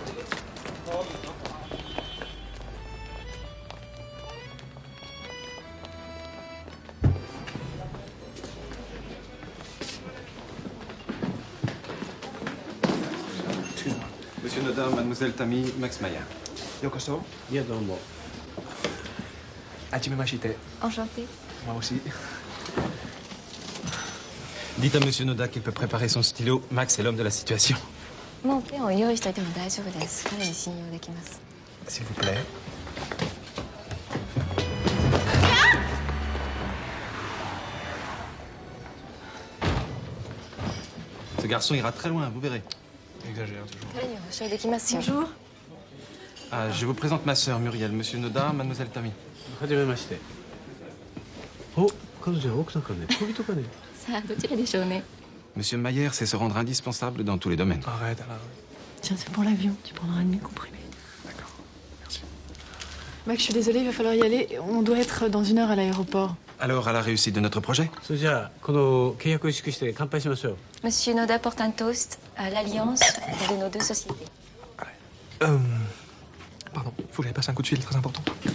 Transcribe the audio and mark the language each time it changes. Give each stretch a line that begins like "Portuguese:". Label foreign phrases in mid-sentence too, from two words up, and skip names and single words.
French: Excuse-moi. Monsieur Nodin, mademoiselle Tammy, Max Mayer.
Japanese: Yokoso. Yadomo. はじめまして.
French: Enchantée. Moi aussi. Dites à monsieur Noda qu'il peut préparer son stylo. Max est l'homme de la situation.
Japanese: もうペンを用意しておいても大丈夫です。彼に信用できます。
French: S'il vous plaît. Ce garçon ira très loin, vous verrez. J'exagère toujours.
Japanese: 彼には保証できますよ。
French: Bonjour. Ah, je vous présente ma sœur Muriel, monsieur Noda, mademoiselle Tammy.
Japanese: はじめまして。お、彼女は奥さんかね、恋人かね。さあ、どちらでしょうね。
French: Monsieur Mayer sait se rendre indispensable dans tous les domaines. Arrête, Alain. Tiens, c'est pour l'avion. Tu prendras un demi-comprimé. D'accord. Merci. Max, je suis désolée, il va falloir y aller. On doit être dans 1 heure à l'aéroport. Alors, à la réussite de notre projet?
Japanese: それじゃあこの契約を意識して乾杯しましょう。
French: Monsieur Noda porte un toast à l'alliance de nos 2 sociétés. Pardon, faut que j'aille passer un coup de fil, très important.